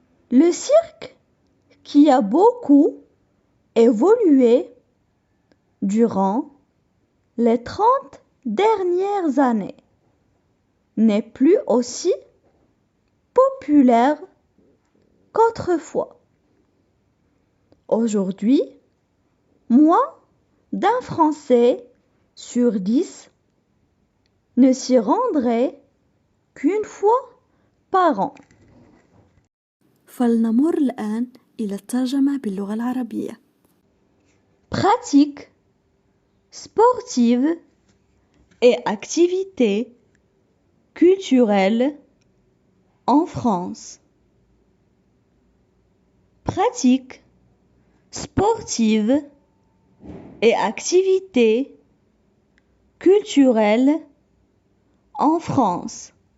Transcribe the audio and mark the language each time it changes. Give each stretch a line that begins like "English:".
French: Le cirque, qui a beaucoup évolué durant les 30 dernières années, n'est plus aussi populaire qu'autrefois. Aujourd'hui, moins d'un Français sur 10 ne s'y rendrait qu'une fois par an.
Arabic: فلنمر الآن إلى الترجمة باللغة العربية.
French: Pratique sportive et activités culturelles en France. Pratique sportive et activités culturelles en France.